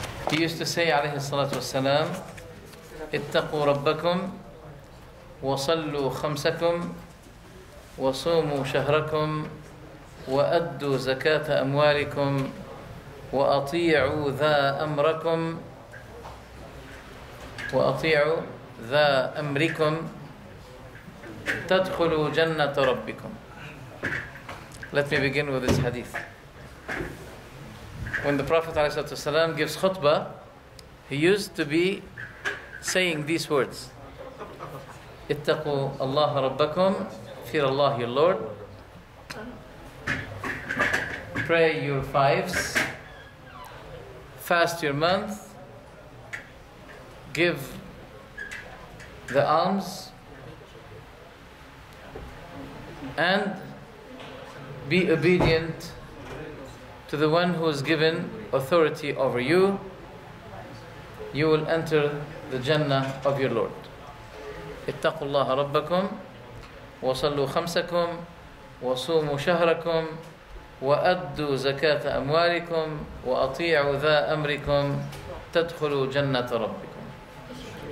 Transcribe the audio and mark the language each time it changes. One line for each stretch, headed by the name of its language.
English: He used to say
Arabic: عليه الصلاة والسلام اتقوا ربكم وصلوا خمسكم وصوموا شهركم وأدوا زكاة أموالكم وأطيعوا ذا أمركم تدخلوا جنة ربكم.
English: Let me begin with this hadith. When the Prophet ﷺ gives khutbah, he used to be saying these words.
Arabic: اتقوا الله ربكم,
English: fear Allah your Lord, pray your fives, fast your month, give the alms, and be obedient to the one who is given authority over you. You will enter the Jannah of your Lord.
Arabic: اتقوا الله ربكم وصلوا خمسكم وصوموا شهركم وأدوا زكاة أموالكم وأطيعوا ذا أمركم تدخلوا جنة ربكم.